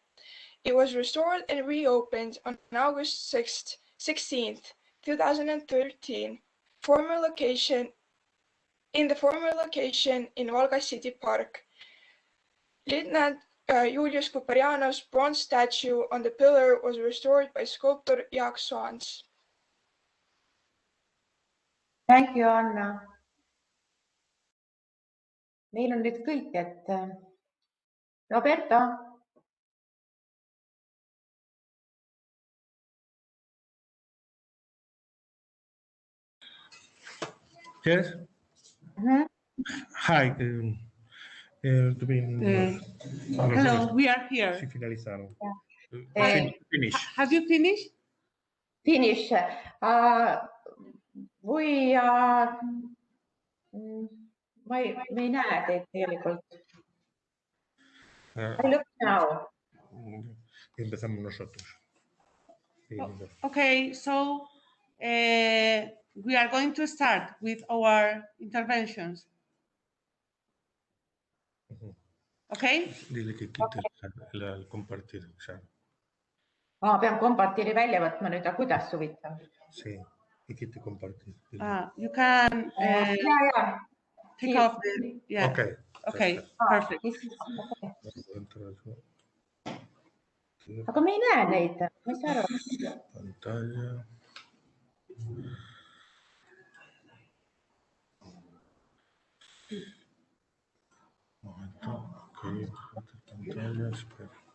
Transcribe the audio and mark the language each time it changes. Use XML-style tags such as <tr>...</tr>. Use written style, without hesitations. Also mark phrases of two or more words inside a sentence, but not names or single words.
<en>It was restored and reopened on August 16, 2013, in the former location in Valga City Park. Lieutenant Julius Kuperjanov's bronze statue on the pillar was restored by sculptor Jaak Soans. Thank you, Anna.</en> <et>Meil on nüüd kõik, et Roberta.</et> <en>Yes. Hi. Hello, we are here. Finish. Have you finished? Finish. We are...</en> <et>me ei näe teid tegelikult.</et> <en>I look now.</en> <es>Empezamos nosotros.</es> <en>Okay, so we are going to start with our interventions. Okay?</en> <es>Dile que quite el compartir.</es> <et>Pean kompartiiri välja võtma nüüd, aga kuidas huvitav?</et> <es>Sí, y quite compartir.</es> <en>You can take off the... Yeah. Okay. Okay, perfect.</en> <et>Aga me ei näe neid. Ma ei saa aru.</et> <es>Pantalla. Momento. Ok. Pantalla. Espera.</es>